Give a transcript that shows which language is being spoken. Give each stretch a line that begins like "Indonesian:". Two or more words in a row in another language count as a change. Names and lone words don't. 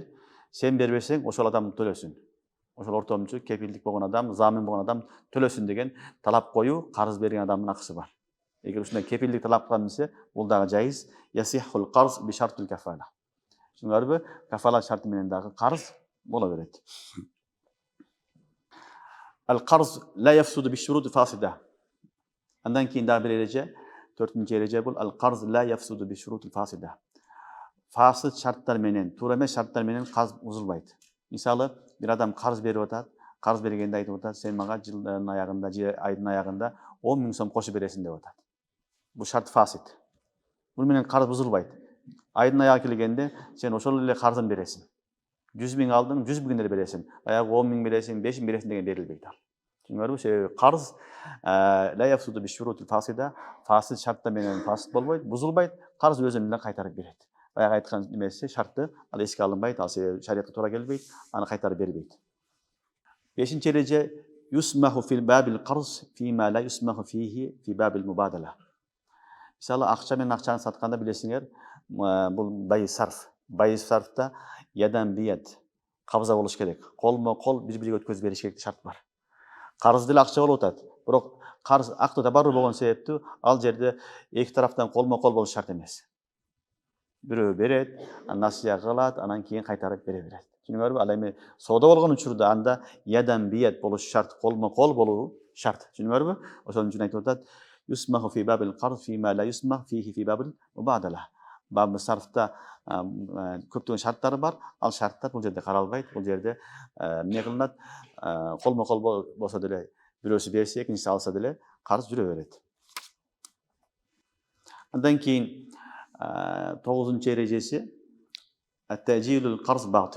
Kyrgyz: Сен бербесең, ошол адам төлөсүн. Ошол ортомчу кепилдик болгон адам, замин болгон адам төлөсүн деген талап коюу карыз берген адамдын акысы бар. Эгер ушундай кепилдик талап кылган десе, бул дагы жайыз.
Arabic: يصح القرض بشرط الكفالة.
Kyrgyz: Түшүндүңөрбү? Кафала шарты менен дагы карыз боло берет.
Arabic: القرض لا يفسد بشروط فاسدة.
Kyrgyz: Андан кийин дагы бир эреже, 4-нчи эреже бул
Arabic: القرض لا يفسد بشروط فاسدة.
Kyrgyz: Фасид шарттар менен, туура эмес шарттар менен карыз бузулбайт. Мисалы, бир адам карыз берип атат, карыз бергенде айтып атат, сен мага жылдын аягында, айдын аягында 10 000 сом кошуп бересиң деп атат. Бул шарт фасид. Бул менен карыз бузулбайт. Айдын аягы келгенде сен ошол эле карызын бересиң. 100 000 алдың, 100 000 эле бересиң. Аягы 10 000 бересиң, 5 000 бересиң деген берилбейт ал. Түшүндүңөрбү? Себеби карыз
Arabic: لا يفسد بالشروط الفاسدة,
Kyrgyz: фасид шарттар менен фасид болбойт, бузулбайт, карыз өзүн эле кайтарып берет. Баягы айткан немеси шарты ал эске алынбайт, ал себеби шариятка туура келбейт, аны кайтарып бербейт. 5-нчи эреже
Arabic: يسمح في باب القرض فيما لا يسمح فيه في باب المبادلة.
Kyrgyz: Мисалы, акча менен акчаны сатканда билесиңер, бул
Arabic: بيع الصرف.
Kyrgyz: Байыз сарфта
Arabic: يدا بيد
Kyrgyz: кабза болуш керек. Колмо кол бири-бириге өткөзүп бериш керек шарт бар. Карыз деле акча болуп атат. Бирок карыз акты табарру болгон себептүү ал жерде эки тараптан колмо кол болуш шарт эмес. Бирөө берет, насыя кылат, анан кийин кайтарып бере берет. Түшүндүңөрбү? Ал эми соода болгон учурда анда
Arabic: يدا بيد
Kyrgyz: болуш шарт, колмо кол болуу шарт. Түшүндүңөрбү? Ошон үчүн айтып атат,
Arabic: يسمح في باب القرض فيما لا يسمح فيه في باب المبادلة.
Kyrgyz: Бабы сарфта көптөгөн шарттары бар. Ал шарттар бул жерде каралбайт. Бул жерде эмне кылынат? Колмо кол болсо деле, бирөөсү берсе, экинчиси алса деле карыз жүрө берет. Андан кийин 9-нчы эрежеси
Arabic: التأجيل القرض باطل.